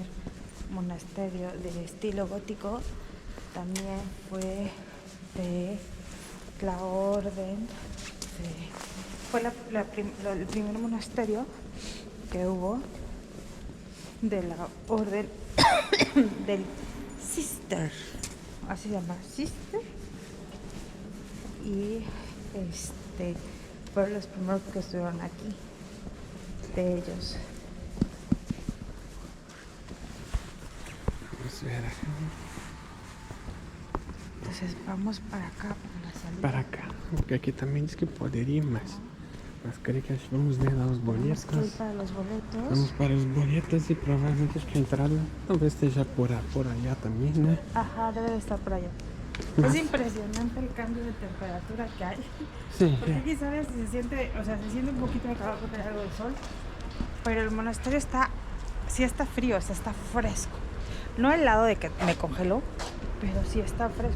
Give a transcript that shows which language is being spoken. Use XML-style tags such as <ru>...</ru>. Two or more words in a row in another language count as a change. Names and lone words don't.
<es>monasterio de estilo gótico, también fue de la orden, fue el primer monasterio que hubo de la orden del Cister, así se llama, Cister, y fueron los primeros que estuvieron aquí, de ellos. Vamos a ver acá. Entonces vamos para acá, para la salida. Para acá, porque aquí también dice que</es> <pt>poderia ir</pt> <es>más.</es> <pt>Mas creio que vamos ver lá os boletos.</pt> <es>Vamos a ir para los boletos.</es> <pt>Vamos para os boletos e provavelmente acho que a entrada talvez esteja</pt> <es>por allá</es> <pt>também, né?</pt> <es>Ajá, debe de estar por allá. Es impresionante el cambio de temperatura que hay. Sí. Porque aquí, ¿sabes? Se siente un poquito de calor porque hay algo de sol. Pero el monasterio sí está frío, o sea, está fresco. No helado de que me congeló, pero sí está fresco.</es>